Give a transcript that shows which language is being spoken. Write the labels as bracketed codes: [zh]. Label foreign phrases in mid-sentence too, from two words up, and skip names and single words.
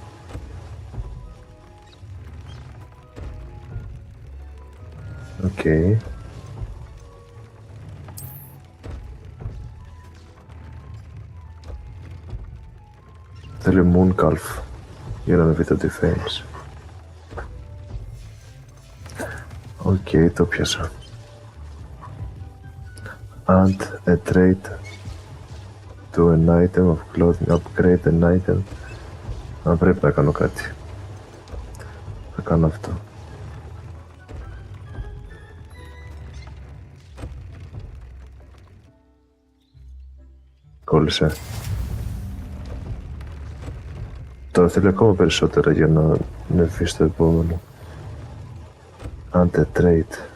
[el] Οκ. Θέλει Mooncalf για να ανεβεί το defense. Οκ, το πιάσα. [en] Add a trait to an item of clothing, upgrade an item. [el] Αν πρέπει να κάνω κάτι. Θα κάνω αυτό. Κόλλησε. Τώρα θέλω ακόμα περισσότερα για να ανεβεί στο επόμενο. [en] Add a trait.